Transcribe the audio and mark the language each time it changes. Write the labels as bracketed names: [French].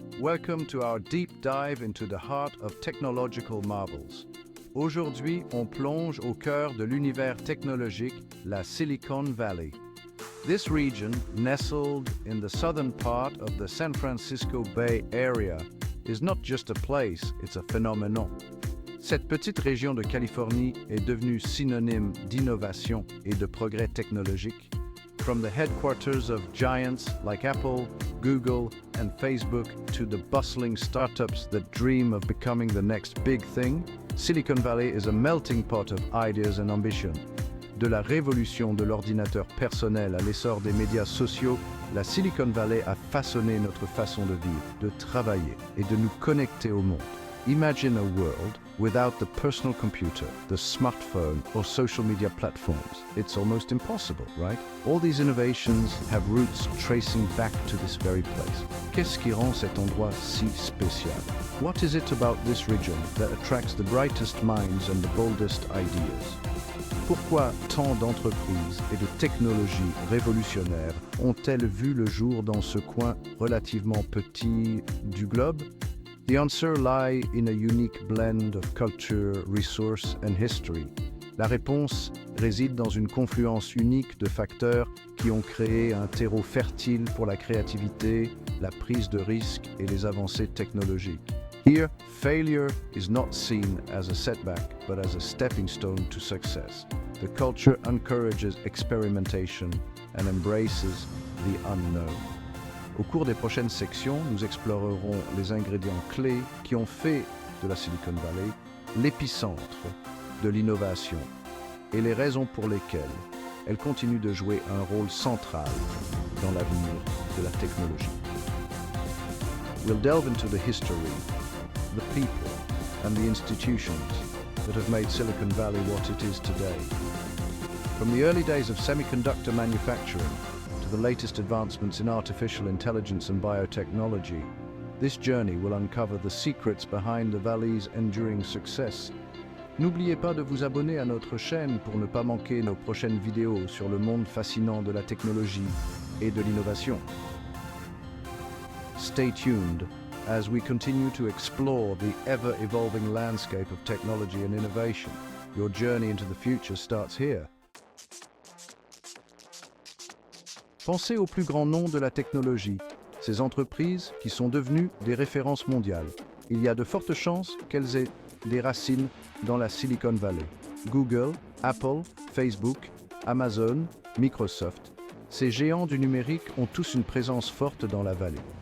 [English] Welcome to our deep dive into the heart of technological marvels. [French] Aujourd'hui, on plonge au cœur de l'univers technologique, la Silicon Valley. [English] This region, nestled in the southern part of the San Francisco Bay Area, is not just a place, it's a phenomenon. [French] Cette petite région de Californie est devenue synonyme d'innovation et de progrès technologique. [English] From the headquarters of giants like Apple, Google, and Facebook to the bustling startups that dream of becoming the next big thing, Silicon Valley is a melting pot of ideas and ambition. [French] De la révolution de l'ordinateur personnel à l'essor des médias sociaux, la Silicon Valley a façonné notre façon de vivre, de travailler et de nous connecter au monde. [English] Imagine a world without the personal computer, the smartphone, or social media platforms. It's almost impossible, right? All these innovations have roots tracing back to this very place. [French] Qu'est-ce qui rend cet endroit si spécial? [English] What is it about this region that attracts the brightest minds and the boldest ideas? [French] Pourquoi tant d'entreprises et de technologies révolutionnaires ont-elles vu le jour dans ce coin relativement petit du globe? [English] The answer lies in a unique blend of culture, resource and history. [French] La réponse réside dans une confluence unique de facteurs qui ont créé un terreau fertile pour la créativité, la prise de risque et les avancées technologiques. [English] Here, failure is not seen as a setback, but as a stepping stone to success. The culture encourages experimentation and embraces the unknown. [French] Au cours des prochaines sections, nous explorerons les ingrédients clés qui ont fait de la Silicon Valley l'épicentre de l'innovation et les raisons pour lesquelles elle continue de jouer un rôle central dans l'avenir de la technologie. [English] We'll delve into the history, the people, and the institutions that have made Silicon Valley what it is today. From the early days of semiconductor manufacturing to the latest advancements in artificial intelligence and biotechnology, this journey will uncover the secrets behind the Valley's enduring success. [French] N'oubliez pas de vous abonner à notre chaîne pour ne pas manquer nos prochaines vidéos sur le monde fascinant de la technologie et de l'innovation. [English] Stay tuned as we continue to explore the ever-evolving landscape of technology and innovation. Your journey into the future starts here. [French] Pensez aux plus grands noms de la technologie, ces entreprises qui sont devenues des références mondiales. Il y a de fortes chances qu'elles aient des racines dans la Silicon Valley. Google, Apple, Facebook, Amazon, Microsoft, ces géants du numérique ont tous une présence forte dans la vallée.